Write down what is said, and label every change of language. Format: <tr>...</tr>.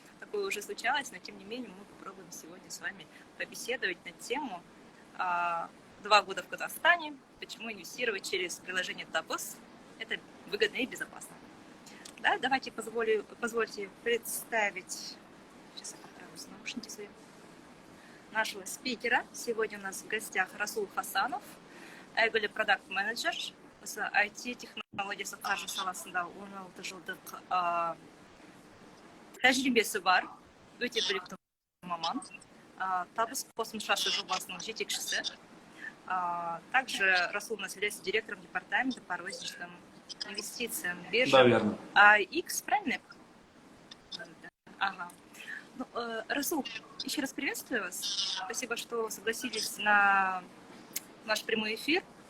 <ru>Такое уже случалось, но тем не менее мы попробуем сегодня с вами побеседовать на тему 2 года в Казахстане, почему инвестировать через приложение Табос это выгодно и безопасно. Да, давайте позвольте представить, сейчас я поправлю наушники свои, нашего спикера. Сегодня у нас в гостях Расул Хасанов,</ru> <kk>әйгілі продакт-менеджер. Осы IT-технологиясы қаржы саласында 16 жылдық тәжірибесі бар, өте білікті маман. Табыс қосымшасы жобасының жетекшісі.</kk> <ru>Также Расул у нас является директором департамента по розничным инвестициям биржи. Да, верно. X, правильно? Ага. Ну, Расул, еще раз приветствую вас. Спасибо, что согласились на наш прямой эфир.</ru>